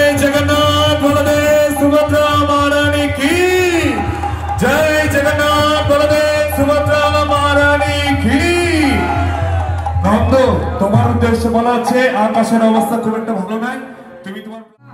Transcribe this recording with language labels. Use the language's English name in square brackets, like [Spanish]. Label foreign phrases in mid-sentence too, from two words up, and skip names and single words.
[Hindi] जगन्नाथ बलदेव सुभद्रा महारानी की जय। जगन्नाथ बलदेव सुभद्रा महारानी की। [Bangla] नंद তোমার উদ্দেশ্যে বলা আছে আকাশের অবস্থা খুব একটা ভালো নয়, তুমি তোমার